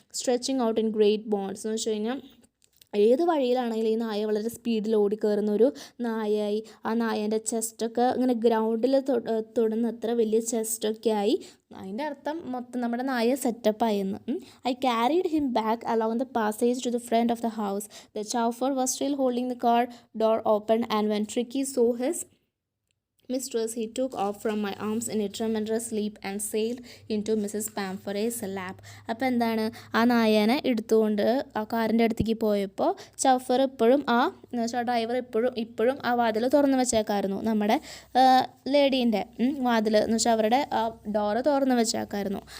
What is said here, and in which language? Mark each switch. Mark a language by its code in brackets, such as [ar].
[en] stretching out in great bounds [ml] എന്ന് വെച്ച് കഴിഞ്ഞാൽ ഏത് വഴിയിലാണെങ്കിലും ഈ നായ വളരെ സ്പീഡിൽ ഓടിക്കയറുന്ന ഒരു നായയായി. ആ നായേൻ്റെ ചെസ്റ്റൊക്കെ ഇങ്ങനെ ഗ്രൗണ്ടിൽ തൊടുന്നത്ര വലിയ ചെസ്റ്റൊക്കെ ആയി. അതിൻ്റെ അർത്ഥം മൊത്തം നമ്മുടെ നായ സെറ്റപ്പായെന്ന്. [en] I carried him back along the passage to the front of the house. The chauffeur was still holding the car door open and when Tricki saw his mistress, he took off from my arms in a tremendous leap and sailed into Mrs. Pamphor's lap. [ml] അപ്പോൾ എന്താണ്, ആ നായേനെ എടുത്തുകൊണ്ട് ആ കാറിൻ്റെ അടുത്തേക്ക് പോയപ്പോൾ ചൗഫർ ഇപ്പോഴും driver ഇപ്പോഴും ആ വാതിൽ തുറന്ന് വെച്ചേക്കായിരുന്നു. നമ്മുടെ ലേഡീൻ്റെ വാതിൽ എന്ന് വെച്ചാൽ അവരുടെ ആ ഡോറ് തുറന്ന് വെച്ചേക്കായിരുന്നു.